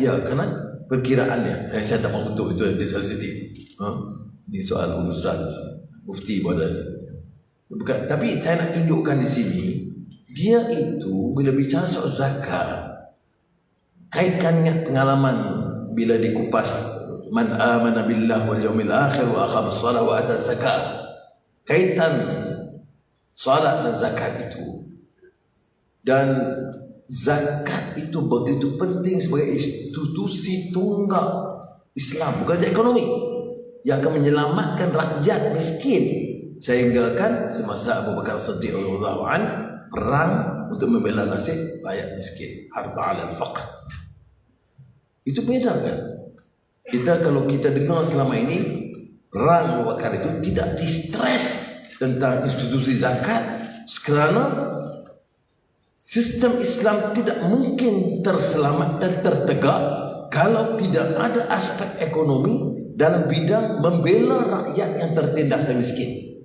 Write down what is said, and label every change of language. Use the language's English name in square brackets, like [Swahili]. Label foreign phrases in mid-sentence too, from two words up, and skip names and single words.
[Malay] Ya, kerana perkiraannya. Saya tak mahu betul, itu yang sensitif. Ini soal urusan mufti pada. Bukan, tapi saya nak tunjukkan di sini, dia itu bila bicara soal zakat, kaitkannya pengalaman bila dikupas [Arabic] من آمن بالله واليوم الآخر وأقام الصلاة وآتى الزكاة. [Malay] Kaitan salat dan zakat itu. Dan zakat itu begitu penting sebagai institusi tunggal Islam, bukan saja ekonomi, yang akan menyelamatkan rakyat miskin. Sehingga semasa Abu Bakar Siddiq [Arabic] رضي الله عنه [Malay] perang untuk membela nasib rakyat miskin, [Arabic] حرب على الفقر. [Malay] Itu beda kan? Kalau kita dengar selama ini perang Abu Bakar itu tidak distres tentang institusi zakat, kerana sistem Islam tidak mungkin terselamat dan tertegak kalau tidak ada aspek ekonomi dalam bidang membela rakyat yang tertindas dan miskin.